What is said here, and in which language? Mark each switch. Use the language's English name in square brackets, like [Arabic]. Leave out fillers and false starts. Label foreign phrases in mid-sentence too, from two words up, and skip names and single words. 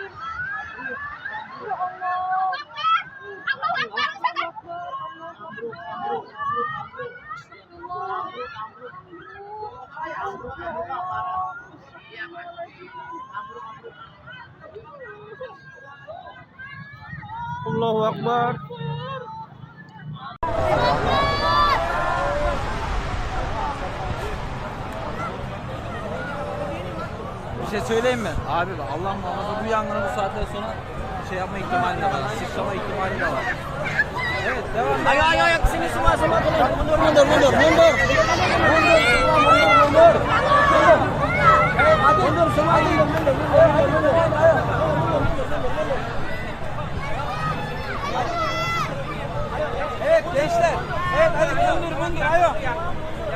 [Arabic] يا الله. الله أكبر. الله أكبر. [Turkish] Bir şey söyleyeyim mi? Abi bak Allah muhafaza bu yangını bu saatten sonra şey yapma ihtimali de var. Sıçrama ihtimali de var. Evet devam. [Indonesian] Ayo ayo ayo sini semua semua mundur mundur mundur mundur. Mundur. Mundur semua mundur. [Turkish] Evet gençler. Evet hadi [Indonesian] mundur ayo.